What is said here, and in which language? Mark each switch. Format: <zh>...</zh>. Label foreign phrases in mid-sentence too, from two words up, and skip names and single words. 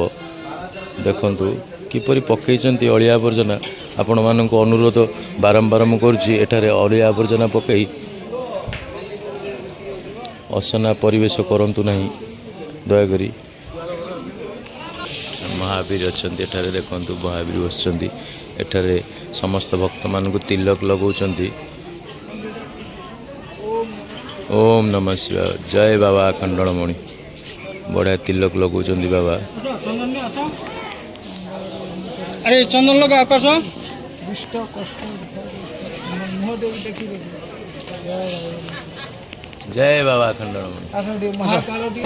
<or>ଦେଖନ୍ତୁ କିପରି ପକାଉଛନ୍ତି ଅଳିଆ ଆବର୍ଜନା ଆପଣ ମାନଙ୍କ ଅନୁରୋଧ ବାରମ୍ବାର ମୁଁ କରୁଛି ଏଠାରେ ଅଳିଆ ଆବର୍ଜନା ପକାଇ ଅସନା ପରିବେଶ କରନ୍ତୁ ନାହିଁ। ଦୟାକରି ମହାବୀର ଅଛନ୍ତି ଏଠାରେ ଦେଖନ୍ତୁ ମହାବୀର ବସିଛନ୍ତି ଏଠାରେ ସମସ୍ତ ଭକ୍ତ ମାନଙ୍କ ତିଳକ ଲଗାଉଛନ୍ତି।</or> <sa>ओम नमः शिवाय</sa> <or>ଜୟ ବାବା ଅଖଣ୍ଡମଣି ବଢ଼ିଆ ତିଳକ ଲଗାଉଛନ୍ତି ବାବା।</or> <hi>अरे चंदन लगा आकाश</hi> <or>ଜୟ ବାବା ଅଖଣ୍ଡମଣି।</or>